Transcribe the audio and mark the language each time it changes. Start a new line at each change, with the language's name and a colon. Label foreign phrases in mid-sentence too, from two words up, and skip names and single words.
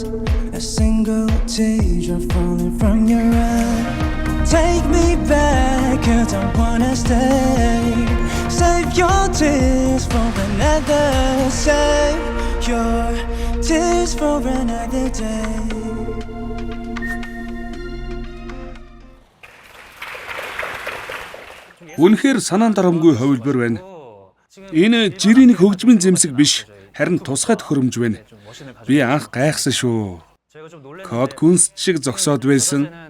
English: A single teardrop falling from your eye. Take me back, 'cause I wanna stay. Save your tears for another. Save your tears for another day.
Mongolian: Үнэхээр санаан дарамгүй хувилбар байна. Энэ жирийн хөгжмийн зэмсэг биш, харин тусгай төхөөрөмж байна. Би анх гайхсан шүү. Код күнст шиг зогсоод байсан.